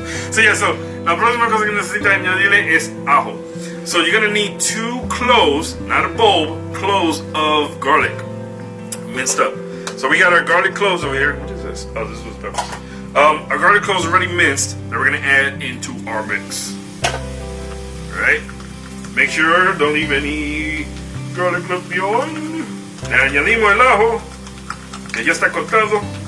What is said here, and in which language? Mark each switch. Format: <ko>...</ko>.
<es>So yeah, so la próxima cosa que necesita añadirle es ajo.</es> <en>So you're gonna need 2 cloves, not a bulb, cloves of garlic, minced up. So we got our garlic cloves over here. What is this? Oh, this was peppers. Our garlic cloves already minced that we're gonna add into our mix. Alright? Make sure don't leave any garlic cloves behind.</en> <es>Le añadimos el ajo, que ya está cortado.</es>